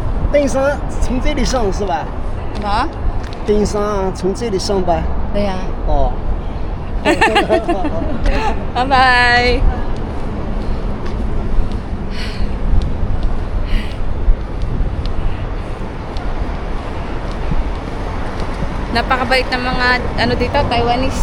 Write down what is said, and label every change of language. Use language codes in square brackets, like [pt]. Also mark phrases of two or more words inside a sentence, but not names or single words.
[zh] 登山从这里上是吧？ [tl] Ano? [zh] 登山从这里上班。 [tl] Kaya. [zh] 哦。 [en] Bye-bye! [tl] Napakabait ng mga ano dito, Taiwanese.